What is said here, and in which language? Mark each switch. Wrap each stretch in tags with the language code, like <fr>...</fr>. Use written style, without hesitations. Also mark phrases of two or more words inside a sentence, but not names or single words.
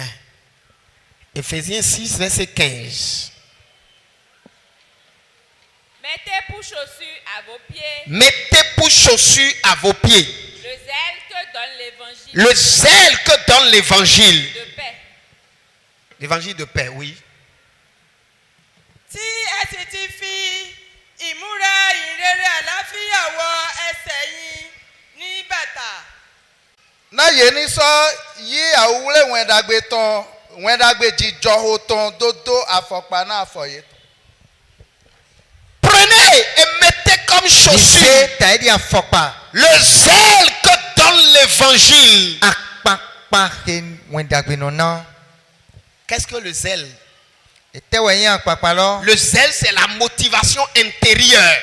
<fr>Éphésiens 6 verset 15. Mettez pour chaussures à vos pieds. Mettez pour chaussures à vos pieds. Le zèle que donne l'évangile. Le zèle que donne l'évangile. De paix. L'évangile de paix, oui.</fr> <yo>Tí ẹ sì ti fi ìmúra ìrere àlàáfíà wọ ẹsẹ̀ yín ní bàtà.</yo> <fon>Na yeni so yi awule wendagbe ton wendagbe jijo ho ton dodo afokpa na afoye.</fon> <fr>Prenez et mettez comme chaussure le zèle que donne l'évangile. Qu'est-ce que le zèle? Le zèle, c'est la motivation intérieure.</fr>